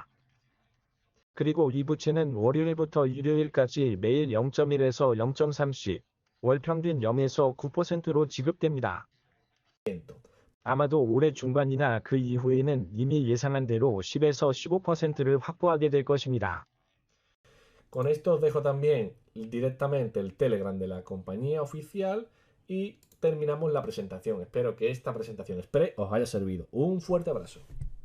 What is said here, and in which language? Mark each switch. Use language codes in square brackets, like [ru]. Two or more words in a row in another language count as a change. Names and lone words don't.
[ko] 그리고 이 부채는 월요일부터 일요일까지 매일 0.1에서 0.3씩, 월 평균 0에서 9%로 지급됩니다. 아마도 올해 중반이나 그 이후에는 이미 예상한 대로 10에서 15%를 확보하게 될 것입니다. [es] Con esto os dejo también directamente el Telegram de la compañía oficial y terminamos la presentación. Espero que esta presentación express os haya servido. Un fuerte abrazo.